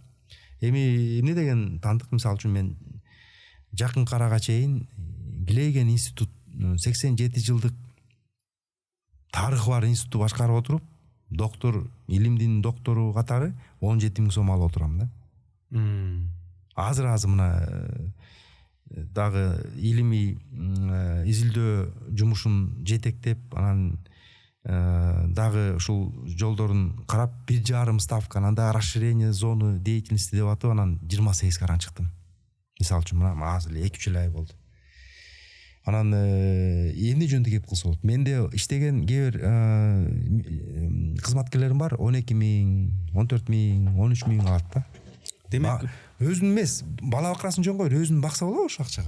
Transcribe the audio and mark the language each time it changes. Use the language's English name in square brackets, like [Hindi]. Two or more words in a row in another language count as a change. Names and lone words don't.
[Kyrgyz] Эми эмне деген тандык, мисалы үчүн мен жакын карага чейин Глейген институт 87 жылдык тарыхы бар институту башкарып отуруп, доктор, илимдин доктору катары 17 000 сом алып отурам да. Азыр мына дагы илимий изилдөө жумушун жетектеп, анан дагы ушул жолдорун карап 1,5 ставка, анан дагы [Russian] расширение зоны деятельности [Kyrgyz] деп атып, анан 28 каран чыктым. Мисалы үчүн мына азыр 2-3 ай болду. Анан эмне жөнүндө кеп кылса болот? Менде иштеген кээ бир кызматкерлерим бар, 12 000, 14 000, 13 000 алат да. Демек өзүн эмес, бала бакырасын жөн коюп өзүн бакса болобу ошол акчага?